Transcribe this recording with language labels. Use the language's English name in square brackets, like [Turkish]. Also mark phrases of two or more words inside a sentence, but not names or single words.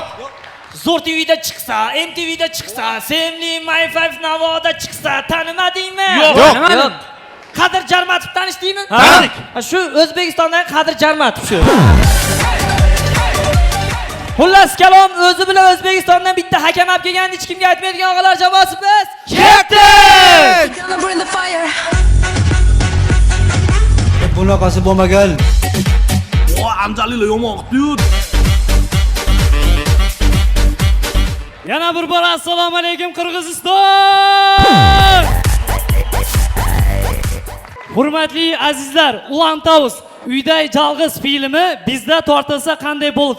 [Uzbek] Zo'r TVda chiqsa, MTVda chiqsa, Semli My5 Navoda chiqsa, tanimadingmi? Yo'q. Qadir Jarmatov tanishdingmi? Tanidik. Shu O'zbekistondagi Qadir Jarmatov shu. Xullas kalom, o'zi bilan O'zbekistondan bitta hakam olib kelganini hech kimga aytmaydigan og'alar jamoasi biz. Ketdik! [English] Gonna burn the fire. [Uzbek] Bunaqasi bo'lmagan. Yana bir bor assalomu alaykum Qirg'iziston. Hurmatli azizlar, Ulan Tavus Uyday Jalg'iz filmi bizda tortilsa qanday bo'ladi?